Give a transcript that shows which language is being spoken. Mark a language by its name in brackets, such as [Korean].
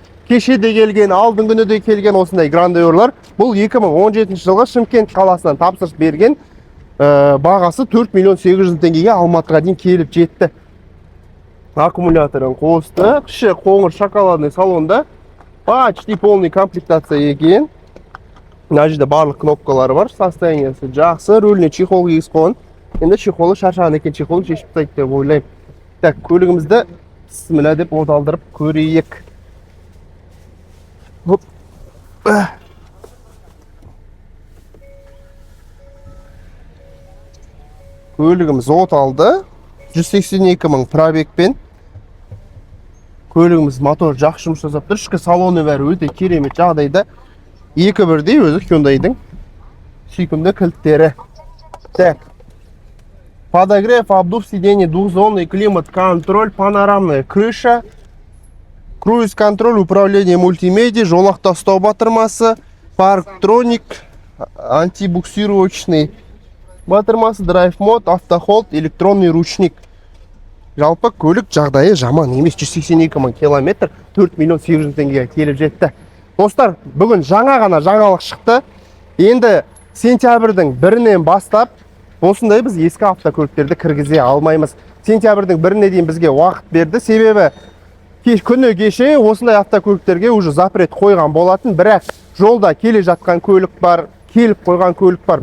[Kazakh] Кешеде келген, алдың күні де келген осындай Грандеурлар. Бұл 2017 жылғы Шымкент қаласынан тапсырыс берген. Бағасы 4 миллион 800 теңгеге Алматыға дейін келіп жетті. Аккумуляторын қосты. Кіші қоңыр шоколадный салонда. [Russian] Почти полный комплектация [Kazakh] екен. Мына жерде барлық кнопкалары бар. Состояниесі жақсы. Рөліне чехол кигіз қойған. Енді чехолы шаршаған екен, чехолын шешіп тастайды деп ойлаймын. Так, көлігімізді бісміллә деп оталдырып көрейік. Хоп. Көлігіміз оталды. 182 мың пробегпен. Көлігіміз мотор жақсы жұмыс жасап тұр. Ішкі салоны бәрі өте керемет жағдайда. Екі бірдей өзі Hyundai'дың сүйкімді кілттері. [Russian] Так. Подогрев, обдув сидений, двухзонный климат-контроль, панорамная крыша, круиз-контроль, управление мультимедиа, [Kazakh] жолақта ұстау батырмасы, [Russian] парктроник, антибуксировочный батырмасы, драйв-мод, автохолд, электронный ручник. [Kazakh] Жалпы көлік жағдайы жаман емес, 182 мың километр, 4 миллион 800 теңгеге келіп жетті. Достар, бүгін жаңа ғана жаңалық шықты. Енді сентябрьдің 1-нен бастап осындай біз ескі автокөліктерді кіргізе алмаймыз. Сентябрьдің 1-не дейін бізге уақыт берді. Себебі күні кеше осындай автокөліктерге [Russian] уже запрет [Kazakh] қойған болатын, бірақ жолда келе жатқан көлік бар, келіп қойған көлік бар.